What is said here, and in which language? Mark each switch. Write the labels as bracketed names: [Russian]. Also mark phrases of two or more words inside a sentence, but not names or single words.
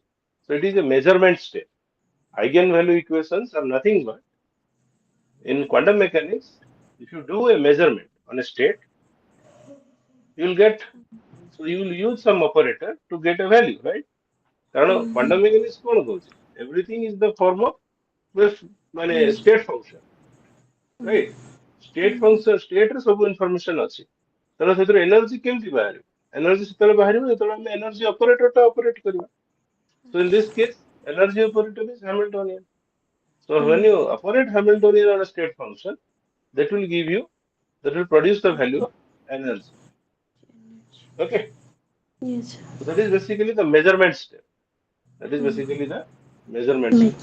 [English] So it is a measurement state. Eigenvalue equations are nothing but in quantum mechanics, if you do a measurement on a state, you will get so you will use some operator to get a value, right? [Odia] କାରଣ [English] quantum mechanics [Odia] କଣ କହୁଛି? [English] Everything is the form of with ମାନେ state function, right? State function state [Odia] ରେ ସବୁ information ଅଛି। ତେଣୁ ସେଥିରୁ energy କେମିତି ବାହାରିବ? Energy ସେତେବେଳେ ବାହାରିବ ଯେତେବେଳେ ଆମେ [English] energy operator [Odia] ଟା operate କରିବା। [English] So in this case, energy operator is Hamiltonian. So when you operate Hamiltonian on a state function, that will produce the value of energy. Okay. yes. So that is basically the measurement step. That is basically the measurement step.